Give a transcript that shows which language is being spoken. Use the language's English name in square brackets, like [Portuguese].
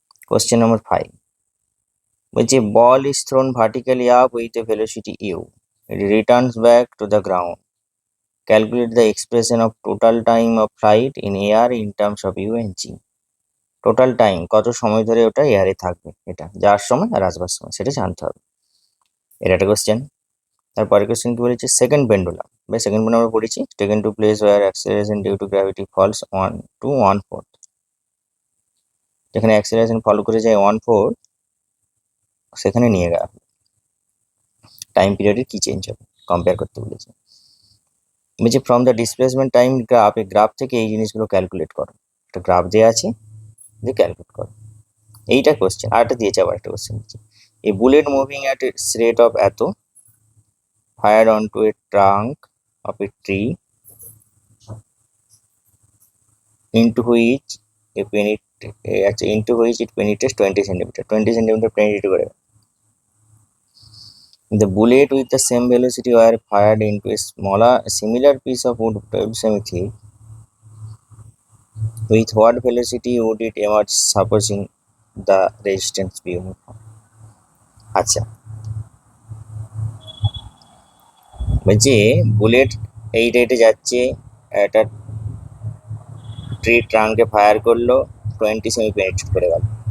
[English] question number 5 [Bangla] বলছে [English] Ball is thrown vertically up with a velocity u, it returns back to the ground calculate the expression of total time of flight in air in terms of u and g. [Bangla] Total time কত সময় ধরে ওটা এয়ারে থাকবে, এটা যাওয়ার সময় আর আসবার সময় সেটা জানতে হবে। এটা একটা কোশ্চেন। তারপরে [English] question [Bangla] কি বলেছে, [English] second pendulum বা second pendulum [Bangla] আমরা পড়েছি, [English] Taken to place where acceleration due to gravity falls 1 to 1/4। [Bangla] যেখানে অ্যাক্সেলারেশন ফলো করে যায় 1/4, সেখানে নিয়ে গেল টাইম পিরিয়ডের কি চেঞ্জ হবে কম্পেয়ার করতে বলেছে। বলছে [English] from the displacement time graph, [Bangla] এই গ্রাফ থেকে এই জিনিসগুলো ক্যালকুলেট করো। একটা গ্রাফ দেওয়া আছে, দিয়ে ক্যালকুলেট করো। এইটা কোশ্চেন। আর একটা দিয়েছে, আবার একটা কোশ্চেন দিচ্ছে, [English] a bullet moving at its rate of at fire on to a trunk of a tree into which it penetrates 20 centimeter 20 centimeter penetrate [Bangla] করে। [English] The bullet with the same velocity were fired into a similar piece of wood 12 semi thick. With what velocity would it emerge supposing the resistance be uniform? [Bangla] আচ্ছা, বলছি bullet এই রেটে যাচ্ছে, একটা tree ট্রাঙ্কে fire করলো, 20 semi penetrate করে গেল।